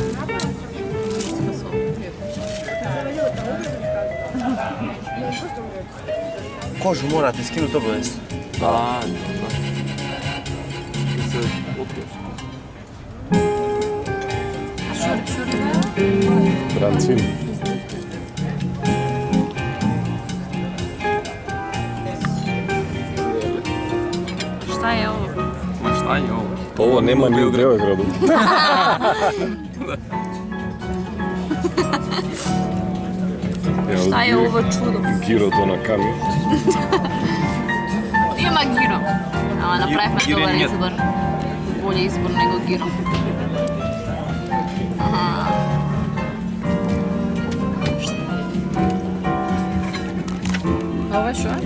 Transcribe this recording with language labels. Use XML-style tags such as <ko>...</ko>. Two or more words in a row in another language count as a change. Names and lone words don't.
<sr>Кожу морате скинути обавест. Да, се откриеш. Бранцин. Šta je ovo? Ма шта е ово? Ово нема ни у Белграду. Šta je ovo čudo?</sr> <mk>Гирото на камион. Има гиро. Ама направихме добар избор. Болje избор него гиро. Ова е шо?</mk>